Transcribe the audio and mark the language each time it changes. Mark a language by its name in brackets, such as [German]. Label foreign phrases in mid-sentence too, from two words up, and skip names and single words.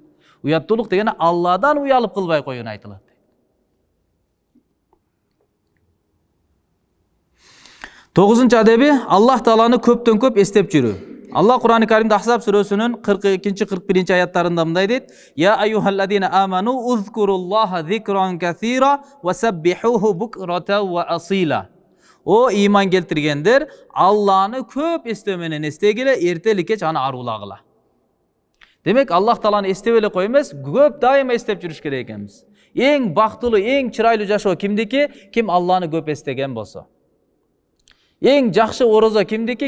[Kyrgyz] Уяттуулук дегени Алладан уялып кылбай коюуну айтылат. 9-нчу адеби Аллах Тааланы көптөн көп эстеп жүрүү. Алла Кур'ан-ы Каримде Ахзаб сүрөсүнүн 42-41 аяттарында мындай дейт: [Arabic] "يا أيها الذين آمنوا اذكروا الله ذكرا كثيرا وسبحوه بكرة وأصيلا". [Kyrgyz] О иман келтиргендер, Алланы көп эстөө менен эстегиле, эртели кеч аны аруулагыла. Демек, Аллах Тааланы эстеп эле кой эмес, көп дайыма эстеп жүрүш керек экенбиз. Эң бактылуу, эң чырайлуу жашоо кимдики? Ким Алланы көп эстеген болсо. Эң жакшы орозо кимдики?